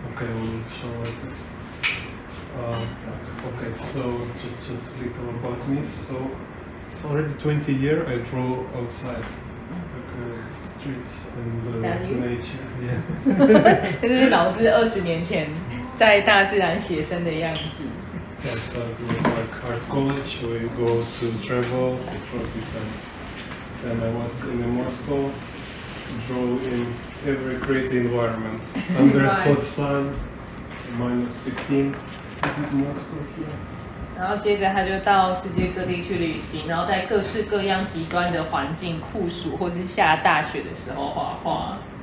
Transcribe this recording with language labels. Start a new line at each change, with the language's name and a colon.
English: Okay, we'll show like this. Okay, so just a little about me. So it's already 20 years I draw outside, like streets and nature. Yeah.
Chinese: 这是老师20年前在大自然写生的样子。
English: Yeah, so it was like art college. We go to travel, we draw different. Then I was in Moscow, draw in every crazy environment under hot sun, -15. Moscow here.
Chinese: 然后接着他就到世界各地去旅行，然后在各式各样极端的环境，酷暑或是下大雪的时候画画。